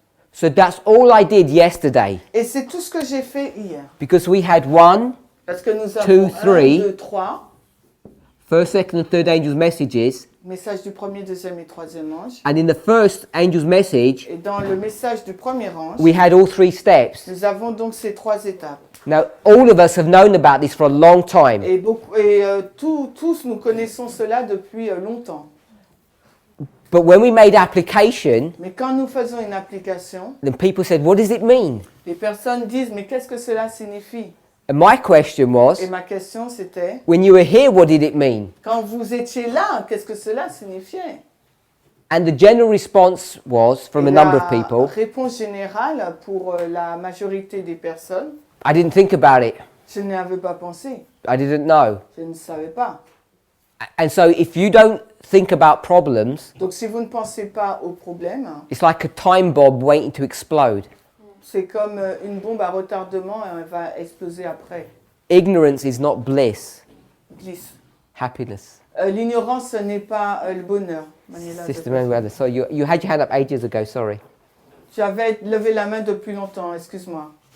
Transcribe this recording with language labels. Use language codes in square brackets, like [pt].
[en] So that's all I did yesterday, [fr] Et c'est tout ce que j'ai fait hier. [en] because we had 1, [fr] Parce que nous [en] 2, [fr] avons [en] 3. 1, 2, 3, first, second, and third angels' messages, [fr] message du premier, deuxième et troisième ange. [en] and in the first angel's message, [fr] Et dans le message du premier ange, [en] we had all 3 steps. [fr] nous avons donc ces 3 étapes. [en] Now, all of us have known about this for a long time, [fr] Et, tous nous connaissons cela depuis longtemps. [en] but when we made application, [fr] Mais quand nous faisons une application, [en] then people said, "What does it mean?" [fr] les personnes disent mais qu'est-ce que cela signifie? [en] And my question was, [fr] Et ma question c'était, [en] when you were here, what did it mean? [fr] quand vous étiez là, qu'est-ce que cela signifiait? [en] And the general response was, from a [fr] Et [en] number of [fr] la [en] people, [fr] réponse générale pour la majorité des personnes, [en] I didn't think about it. [fr] je n'y avais pas pensé, [en] I didn't know. [fr] je ne savais pas. [en] And so if you don't think about problems, [fr] Donc si vous ne pensez pas aux problèmes, [en] it's like a time bomb waiting to explode. [fr] c'est comme une bombe à retardement et elle va exploser après. [en] Ignorance is not bliss, [fr] Glisse. [en] happiness. [fr] L'ignorance n'est pas le bonheur. [en] Manuela, Sister Manuela, sorry, you had your hand up ages ago, sorry. [fr] tu avais levé la main depuis longtemps, excuse-moi.